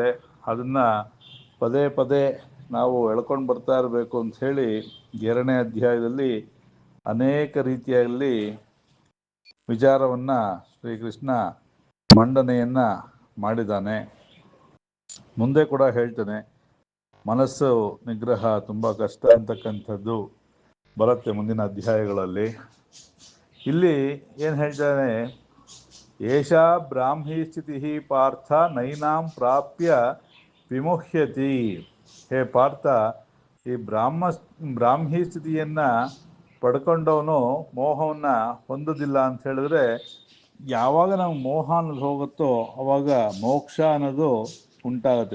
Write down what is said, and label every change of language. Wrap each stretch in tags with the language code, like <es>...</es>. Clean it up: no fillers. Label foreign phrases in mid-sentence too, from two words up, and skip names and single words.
<kn>ಅದನ್ನು ಪದೇ ಪದೇ ನಾವು ಎಳ್ಕೊಂಡು ಬರ್ತಾ ಇರಬೇಕು ಅಂತ ಹೇಳಿ 2ನೇ ಅಧ್ಯಾಯದಲ್ಲಿ ಅನೇಕ ರೀತಿಯಲ್ಲಿ ವಿಚಾರವನ್ನು ಶ್ರೀಕೃಷ್ಣ ಮಂಡನೆಯನ್ನು ಮಾಡಿದ್ದಾನೆ. ಮುಂದೆ ಕೂಡ ಹೇಳ್ತಾನೆ, ಮನಸ್ಸು ನಿಗ್ರಹ ತುಂಬ ಕಷ್ಟ ಅಂತಕ್ಕಂಥದ್ದು ಬರುತ್ತೆ ಮುಂದಿನ ಅಧ್ಯಾಯಗಳಲ್ಲಿ. ಇಲ್ಲಿ ಏನು ಹೇಳ್ತಾನೆ,</kn> <sa>ಏಷಾ ಬ್ರಾಹ್ಮೀ ಸ್ಥಿತಿ ಪಾರ್ಥ ನೈನಾಂ ಪ್ರಾಪ್ಯ ವಿಮುಹ್ಯತಿ.</sa> <kn>ಹೇ ಪಾರ್ಥ, ಈ ಬ್ರಾಹ್ಮೀ ಸ್ಥಿತಿಯನ್ನು ಪಡ್ಕೊಂಡವನು ಮೋಹವನ್ನು ಹೊಂದೋದಿಲ್ಲ ಅಂತ ಹೇಳಿದ್ರೆ, ಯಾವಾಗ ನಾವು ಮೋಹ ಅನ್ನೋದು ಹೋಗುತ್ತೋ ಅವಾಗ ಮೋಕ್ಷ ಅನ್ನೋದು ಉಂಟಾಗುತ್ತೆ.</kn>